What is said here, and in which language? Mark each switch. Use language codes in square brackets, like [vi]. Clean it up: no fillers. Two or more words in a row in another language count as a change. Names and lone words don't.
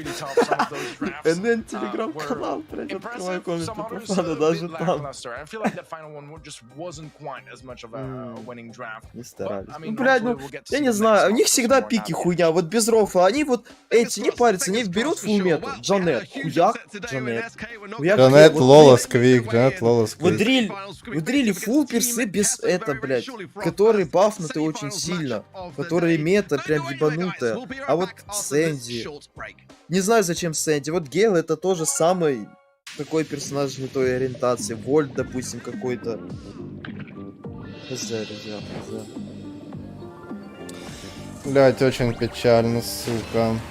[ru] НН телеграм-канал, блядь, открываю комменты. Надо даже там. Не старались. Ну, блядь, ну, я не знаю, у них всегда пики хуйня. Вот без рофа, они вот эти не парятся, они берут фулмету. Джанет, хуяк, Джанет. Джанет, Лолос, Квик, Джанет, Лолос, Квик. Выдрили фул персы без это, блядь, которые бафнуты очень сильно, которые мета прям ебанутая. А вот Сэнди, не знаю зачем Сэнди, вот Гейл это тоже самый такой персонаж не той ориентации, Вольт, допустим, какой-то. Блять, очень печально, сука.